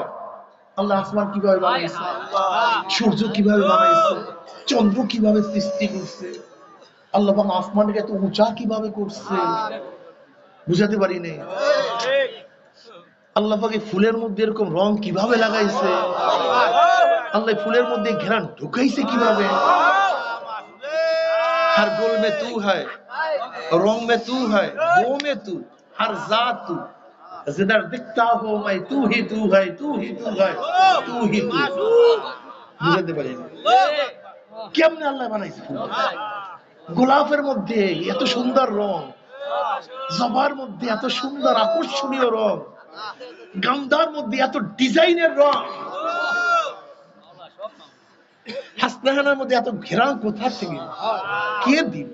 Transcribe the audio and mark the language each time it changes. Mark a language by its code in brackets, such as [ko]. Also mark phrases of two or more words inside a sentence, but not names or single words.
[bn] আল্লাহ আসমান কিভাবে বানাইছে, সূর্য কিভাবে বানাইছে, চন্দ্র কিভাবে সৃষ্টি করছে, আল্লাহ পাক আসমানকে এত উঁচা কিভাবে করছে, বুঝাতে পারি নাই। আল্লাহ পাক ফুলের মধ্যে এরকম রং কিভাবে লাগাইছে, আল্লাহ ফুলের মধ্যে ঘেরান ঢুকাইছে কিভাবে। [hi] हर गुल में तू है, रंग में तू है, वो में तू, हर जात तू, जिधर दिखता हो मैं तू ही तू है, तू ही तू है, तू ही तू। [bn] বুঝতে পারি কেমনে আল্লাহ বানাইছে। গোলাপের মধ্যে এত সুন্দর রং, জবার মধ্যে এত সুন্দর আকর্ষণীয় রং, গান্ধার মধ্যে এত ডিজাইনের রং, হাসনাহানার মধ্যে এত ঘেরান কোথা থেকে, কে দিল?